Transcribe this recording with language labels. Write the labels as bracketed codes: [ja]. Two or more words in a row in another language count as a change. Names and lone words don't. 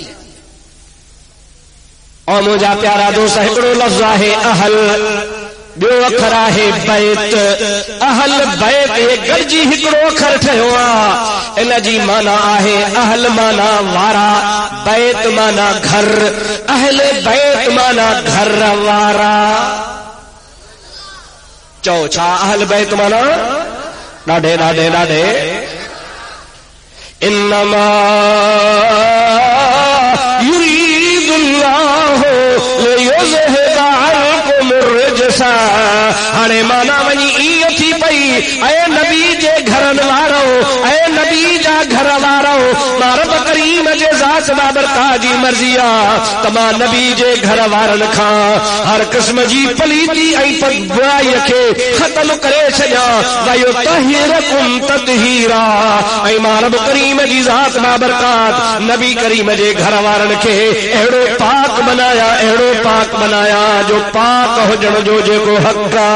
[sd] اور مجھا پیارا دوست ہکڑو لفظ ہے اہل بیو اکھر ہے بیت اہل بیت یہ گرجی ہکڑو اکھر ٹھیو آ ان جی معنی ہے اہل معنی وارا بیت معنی گھر اہل بیت معنی گھر وارا. چو چھا اہل بیت معنی ڈاڈے ڈاڈے ڈاڈے [ar] انما یرید اللہ لیذہب عنکم الرجس [sd] ہانے مانا ونی ای تھی پئی اے نبی جے گھرن وارو اے نبی جا گھر وارو رب کریم جے ذات ذات بابرکات جی مرضی آ تما نبی جے گھر وارن کھان ہر قسم جی پلیتی ای برائی کے ختم کرے چھیا [ar] ویطہرکم تطہیرا [sd] ای ماں رب کریم جی ذات بابرکات نبی کریم جے گھر وارن کے اہڑو پاک بنایا جو پاک ہوجن جو جے کو حق